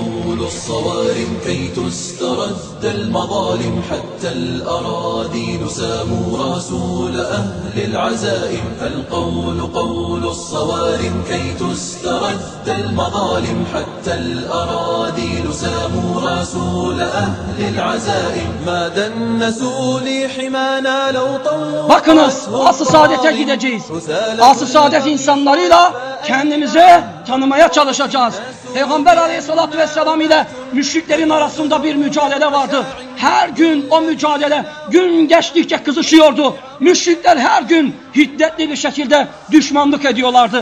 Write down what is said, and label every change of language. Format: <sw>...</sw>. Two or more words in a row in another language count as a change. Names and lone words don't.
<ar>قول الصوارم كي تسترد المظالم حتى الأراذيل ساموا رسول أهل العزائم فالقول قول الصوارم كي تسترد المظالم حتى الأراذيل ساموا رسول أهل العزائم ما دنسوا لحمانا لو طوّلوا.</ar> <tr>Bakınız, asr-ı saadete gideceğiz. Asr-ı saadet insanlarıyla kendimizi tanımaya çalışacağız. Peygamber</tr> <ar>عليه الصلاة والسلام</ar> <tr>ile müşriklerin arasında bir mücadele vardı. Her gün o mücadele gün geçtikçe kızışıyordu. Müşrikler her gün hiddetli bir şekilde düşmanlık ediyorlardı.</tr>